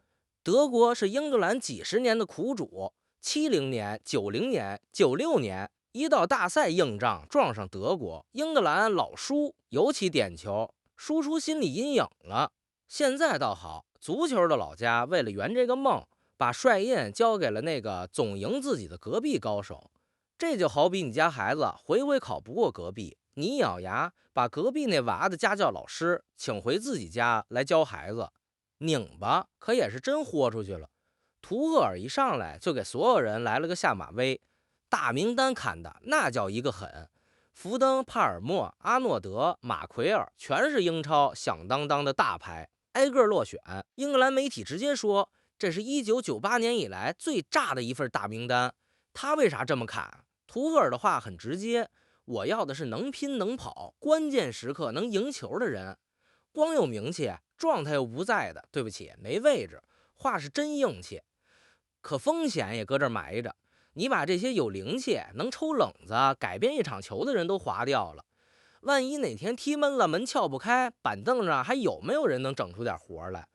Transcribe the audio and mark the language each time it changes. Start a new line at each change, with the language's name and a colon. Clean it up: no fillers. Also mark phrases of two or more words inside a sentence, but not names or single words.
Chinese: 德國是英格蘭幾十年的苦主，70年、90年、96年，一到大賽硬仗撞上德國，英格蘭老輸，尤其點球輸出心理陰影了。現在倒好，足球的老家為了圓這個夢，把帥印交給了那個總贏自己的隔壁高手。這就好比你家孩子回回考不過隔壁，你咬牙把隔壁那娃的家教老師請回自己家來教孩子，拧巴可也是真豁出去了。图赫尔一上来就给所有人来了個下馬威，大名单砍的那叫一個狠，福登、帕爾默、阿諾德、馬奎爾全是英超響當當的大牌，挨個落選。英格蘭媒體直接說，這是1998年以來最炸的一份大名单。他為啥這麼砍？图赫爾的話很直接，我要的是能拼能跑，關鍵時刻能贏球的人。光有名氣，狀態又不在的，對不起，沒位置。話是真硬氣。可風險也擱這埋着。你把這些有靈氣、能抽冷子、改變一場球的人都劃掉了，萬一哪天踢悶了，門撬不開，板凳上還有没有人能整出點活来？